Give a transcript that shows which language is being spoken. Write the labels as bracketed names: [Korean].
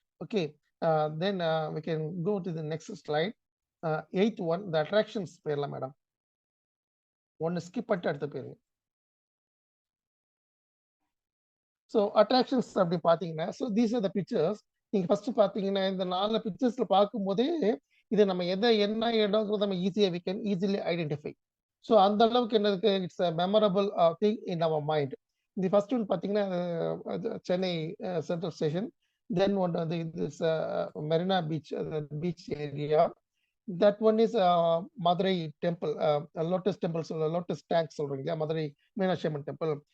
[English] Okay, then we can go to the next slide. Eighth one, the attractions [Tamil] பேர்ல madam ஒன்னு skip பண்ணிட்டு அடுத்த பேருங்க. ஸோ அட்ராக்ஷன்ஸ் அப்படி பார்த்தீங்கன்னா, [English] So these are the pictures. [Tamil] நீங்கள் ஃபர்ஸ்ட் பார்த்தீங்கன்னா இந்த 4 பிக்சர்ஸில் பார்க்கும்போதே இது நம்ம என்ன இடங்கிறது நம்ம ஈஸியாக [English] We can easily identify. So [Tamil] அந்த அளவுக்கு என்ன இருக்கு, [English] It's a memorable thing in our mind. [Tamil] இந்த ஃபர்ஸ்ட் ஒன் பார்த்தீங்கன்னா சென்னை சென்ட்ரல் ஸ்டேஷன். [English] Then one வந்து it's Marina beach, beach area. That one is Madurai temple, lotus temples, lotus tanks சொல்றீங்க, Madurai Meenakshi Amman temple.